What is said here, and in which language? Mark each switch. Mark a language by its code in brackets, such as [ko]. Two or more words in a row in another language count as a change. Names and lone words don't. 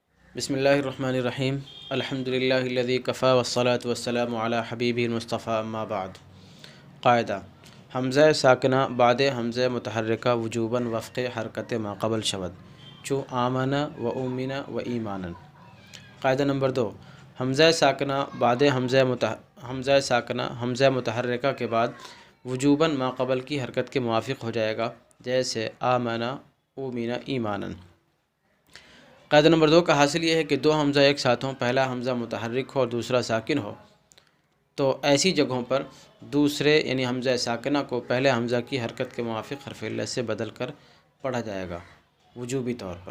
[ar] بسم اللہ الرحمن الرحیم الحمدللہ الذی کفا والصلاة والسلام علی حبیبہ المصطفیٰ اما بعد۔ [fa] قاعدہ: حمزہ ساکنہ بعد حمزہ متحرکہ وجوباً وفق حرکت ما قبل شود چو آمن و اومن و ایمانا۔ [ur] قاعدہ نمبر 2، حمزہ ساکنہ بعد حمزہ متحرکہ کے بعد وجوباً ما قبل کی حرکت کے موافق ہو جائے گا، جیسے آمن اومن ایمانا۔ قاعدہ نمبر 2 کا حاصل یہ ہے کہ دو حمزہ ایک ساتھ ہوں، پہلا حمزہ متحرک ہو اور دوسرا ساکن ہو، تو ایسی جگہوں پر دوسرے یعنی حمزہ ساکنہ کو پہلے حمزہ کی حرکت کے موافق حرف علت سے بدل کر پڑھا جائے گا وجوبی طور پر۔